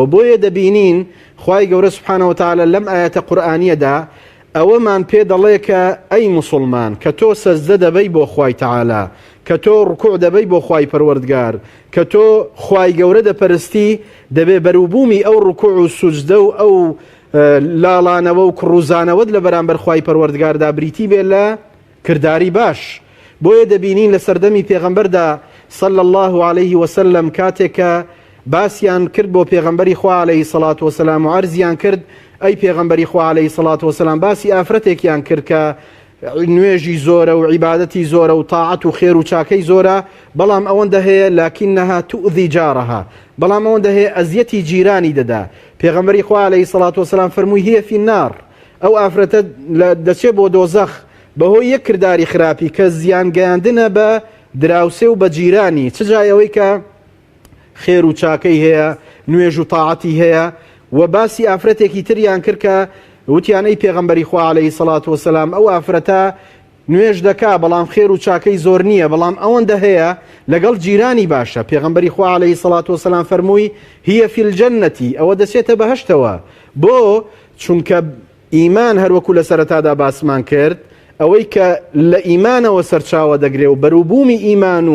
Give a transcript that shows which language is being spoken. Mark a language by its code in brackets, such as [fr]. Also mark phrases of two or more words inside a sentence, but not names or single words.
[ckb] بۆیە دەبینین خوای گەورە [ar] سبحانه وتعالى [ckb] لەم ئاەتە قورئانیەدا ئەوەمان پێ دەڵێ کە ئەی مسلمان کە تۆ سەجدە دەبەی بۆ خوای تەعالا کە تۆ ڕکوع دەبەی بۆ خوای پەروەردگار کە تۆ خوای گەورە دەپەرستی دەبێ بەروبوومی ئەو ڕکوع و سوجدە و ئەو لاڵانەوە و کڕوزانەوەت لە بەرامبەر خوای پەروەردگاردا بریتی بێ لە کردداری باش. بۆیە دەبینین لە سەردەمی پێغەمبەردا [ar] صلی الله عليه وسلم [ckb] کاتێکە باسییان کرد بۆ پێغەمبەری خوا [ar] عليه الصلاة والسلام [ckb] و عەرزیان کرد ئەی پێغەمبەری خوا [ar] عليه الصلاة والسلام [ckb] باسی ئافرەتێکیان کرد کە نوێژی زۆرە و عیبادەتی زۆرە و تاعەت و خێر و چاکەی زۆرە بەڵام ئەوەندە هەیە [ar] لكنها تؤذي جارها [ckb] بەڵام ئەوەندە هەیە ئەزیەتی جیرانی دەدا. پێغەمبەری خوا [ar] عليه الصلاة والسلام [ckb] فەرمووی [ar] هي في النار [ckb] ئەو ئافرەتە دەچێت بۆ دۆزەخ بەهۆی یەک کردداری خراپی کە زیان گەیاندنە بە دراوسێ و بە جیرانی چ جای ئەوەی کە خێر و چاکەی هەیە نوێژ و تاعەتی هەیە. و باسی ئافرەتێکی تریان کرد کە وتیانەی پێغەمبەری خوا [ar] عليه الصلاة والسلام [ckb] ئەو ئافرەتە نوێژ دەکا بەڵام خێر و چاکەی زۆر نییە بەڵام ئەوەندە هەیە لەگەڵ جیرانی باشە پێغەمبەری خوا [ar] عەلەیهی سەڵات وسەلام [ckb] فەرمووی [ar] هیە فی الجەنەتی [ckb] ئەوە دەچێتە بەهەشتەوە بۆ چونکە ئیمان هەروەکو لە سەرەتادا باسمان کرد ئەوەی کە لە ئیمانەوە سەرچاوە دەگرێ و بەرووبوومی ئیمان